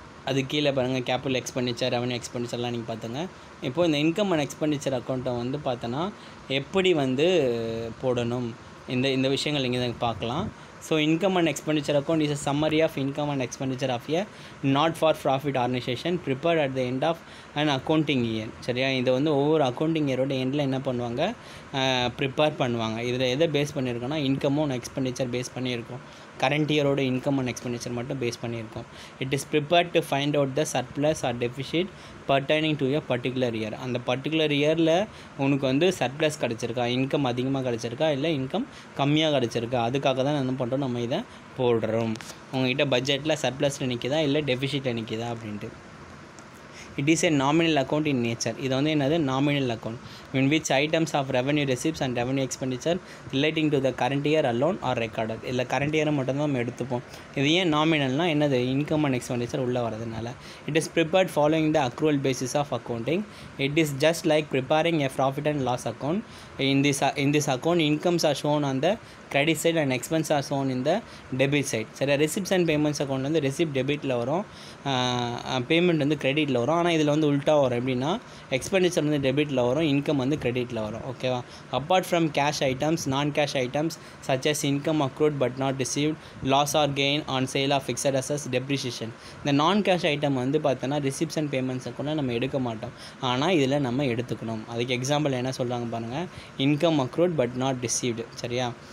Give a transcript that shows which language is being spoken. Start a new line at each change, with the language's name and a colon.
Tamil: அது கீழே பாருங்கள் கேபிட்டல் எக்ஸ்பெண்டிச்சர், ரெவன்யூ எக்ஸ்பெண்டிச்சர்லாம் நீங்கள் பார்த்துங்க. இப்போது இந்த இன்கம் அண்ட் எக்ஸ்பெண்டிச்சர் அக்கௌண்ட்டை வந்து பார்த்தோன்னா எப்படி வந்து போடணும், இந்த விஷயங்கள் நீங்கள் பார்க்கலாம்.
English: So income and expenditure account is a summary of income and expenditure of a not for profit organization prepared at the end of an accounting year.
Tamil: சரியா? இதை வந்து ஒவ்வொரு அக்கௌண்டிங் இயரோட எண்டில் என்ன பண்ணுவாங்க, ப்ரிப்பேர் பண்ணுவாங்க. இதில் எதை பேஸ் பண்ணியிருக்கோன்னா இன்கமும் அண்ட் எக்ஸ்பெண்டிச்சர் பேஸ் பண்ணியிருக்கோம். கரண்ட் இயரோட இன்கம் அண்ட் எக்ஸ்பெண்டிச்சர் மட்டும் பேஸ் பண்ணியிருக்கோம்.
English: It is prepared to find out the surplus or deficit pertaining to a particular year.
Tamil: அந்த பர்டிகுலர் இயரில் உனக்கு வந்து சர்ப்ளஸ் கிடச்சிருக்கா, இன்கம் அதிகமாக கிடச்சிருக்கா, இல்லை இன்கம் கம்மியாக கிடச்சிருக்கா, அதுக்காக தான் என்ன பண்ணுறோம், நம்ம இதை போடுறோம். உங்கள்கிட்ட பட்ஜெட்டில் சர்ப்ளஸில் நிற்கிதா இல்லை டெஃபிஷிட்டில் நிற்கிதா அப்படின்ட்டு.
English: It is a nominal account in nature.
Tamil: இது வந்து என்னது,
English: nominal account in which items of revenue receipts and revenue expenditure relating to the current year alone are recorded.
Tamil: இல்லை கரண்ட் இயரை மட்டும்தான் நம்ம எடுத்துப்போம். இது ஏன் நாமினல்னா என்னது, இன்கம் அண்ட் எக்ஸ்பெண்டிச்சர் உள்ளே வரதுனால.
English: It is prepared following the accrual basis of accounting. It is just like preparing a profit and loss account. in this account incomes are shown on the credit side and expenses are shown in the debit side.
Tamil: சரி, receipts and payments account வந்து receipt debitல வரும், payment வந்து கிரெடிட்டில் வரும். ஆனால் இதில் வந்து உல்ட்டா வரும். எப்படின்னா எக்ஸ்பெண்டிச்சர் வந்து டெபிட்டில் வரும், இன்கம் வந்து கிரெடிட்டில் வரும். ஓகேவா?
English: Apart from cash items, non cash items such as income accrued but not received, loss or gain on sale of fixed assets, depreciation.
Tamil: இந்த நான் கேஷ் ஐட்டம் வந்து பார்த்தோன்னா ரிசிப்ட்ஸ் அண்ட் பேமெண்ட்ஸ் அக்கௌண்ட்டில் நம்ம எடுக்க மாட்டோம். ஆனால் இதில் நம்ம எடுத்துக்கணும். அதுக்கு எக்ஸாம்பிள் என்ன சொல்கிறாங்க பாருங்கள்,
English: Income accrued but not received.
Tamil: சரியா?